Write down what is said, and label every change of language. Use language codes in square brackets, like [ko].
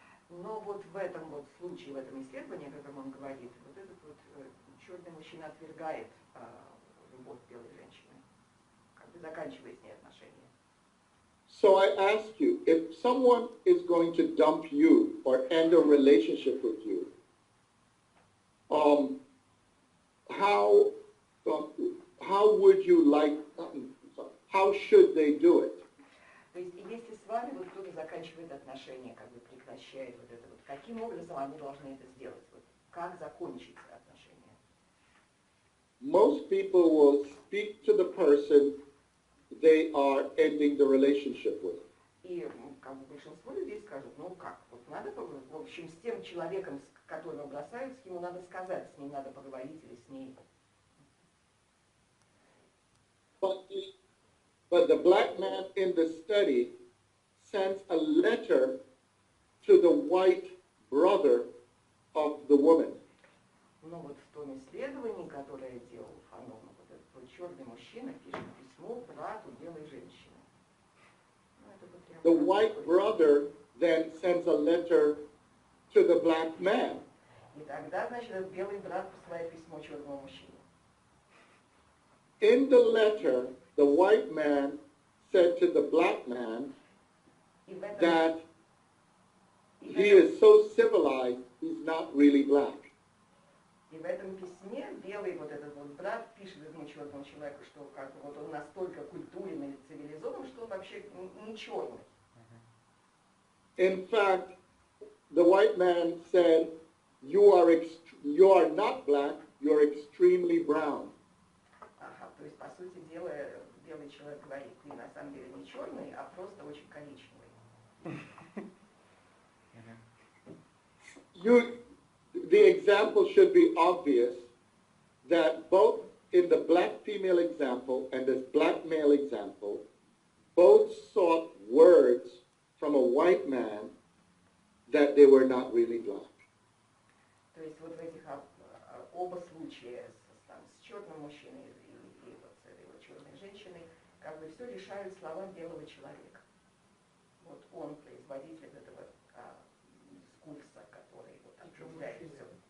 [ru] Но вот в этом вот случае, в этом исследовании, о котором он говорит, вот этот вот черный мужчина отвергает любовь белой женщины, как бы заканчивая с ней отношения. [en] So I ask you, if someone is going to dump you or end a relationship with you, how would you like? How should they do it? [ru] То есть, если с вами вот кто-то заканчивает отношения, как бы прекращает вот это вот, каким образом они должны это сделать? Вот, как закончить отношения? [en] Most people will speak to the person they are ending the relationship with. [ru] И как бы большинство людей скажут, ну как, вот надо, в общем, с тем человеком, которого бросают, с ним надо сказать, с ним надо поговорить или с ней. [en] But the black man in the study sends a letter to the white brother of the woman. [ru] Но вот в том исследовании, которое делал Фанон, вот этот вот черный мужчина пишет письмо брату белой женщины. [en] The white brother then sends a letter to the black man. [ru] И тогда, значит, этот белый брат посылает письмо черному мужчине. [en] In the letter, the white man said to the black man that he is so civilized, he's not really black. [ru] И в этом письме белый вот этот вот брат пишет этому черному человеку, что как вот он настолько культурен или цивилизован, что он вообще не черный. [en] In fact, the white man said, you are not black, you're extremely brown. [ru] Ага, то есть, по сути дела, белый человек говорит, ты на самом деле не черный, а просто очень коричневый. [en] The example should be obvious that both in the black female example and this black male example, both sought words from a white man that they were not really black. [ru] То есть вот в этих оба случая с черным мужчиной и вот с этой вот черной женщиной, как бы все решают слова белого человека. Вот он производитель этого дискурса, который вот определяет все.